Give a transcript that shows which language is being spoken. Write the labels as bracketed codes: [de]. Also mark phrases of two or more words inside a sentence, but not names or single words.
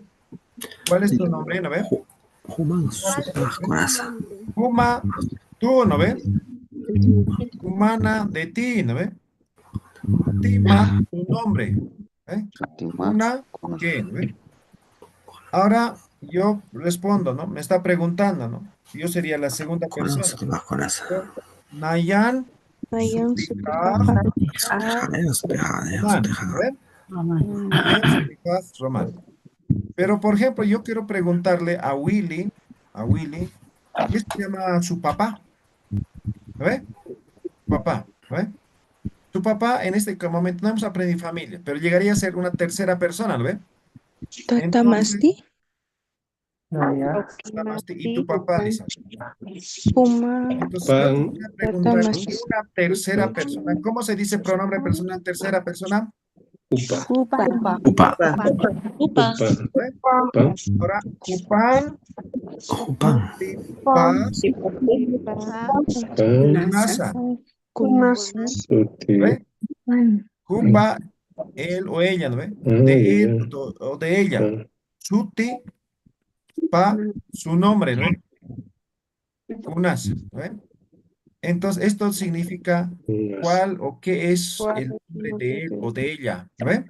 [es] ¿Cuál es tu nombre, no ve? Kuma, tú, ¿no ve? Kumana, de ti, ¿no ve? Tima, tu nombre. ¿Eh? Una, ¿qué? ¿No ve? Ahora yo respondo, ¿no? Me está preguntando, ¿no? Yo sería la segunda persona. [ay] Nayan, Sutikaj, Román, ¿no ve? Nayan, Sutikaj, [es] Román. Pero, por ejemplo, yo quiero preguntarle a Willy, ¿qué se llama su papá? ¿No ve? Papá, ¿no ve? Su papá, en este momento no hemos aprendido familia, pero llegaría a ser una tercera persona, ¿no ve? Tatamasti. Tatamasti y tu papá, dice. Entonces, yo Pan, quisiera preguntar una tercera persona. ¿Cómo se dice pronombre personal tercera persona? Upa. Upa. Upa. Upa. Ahora, Upan, Upan. Sutipa, Tipa. Kunasa. Kunasa. ¿Ve? Upa, él o ella, ¿no ve? De él o de ella. Suti, pa, su nombre, ¿no ve? Kunasa, ¿no ve? Entonces, esto significa cuál o qué es el nombre de él o de ella, ¿no ve?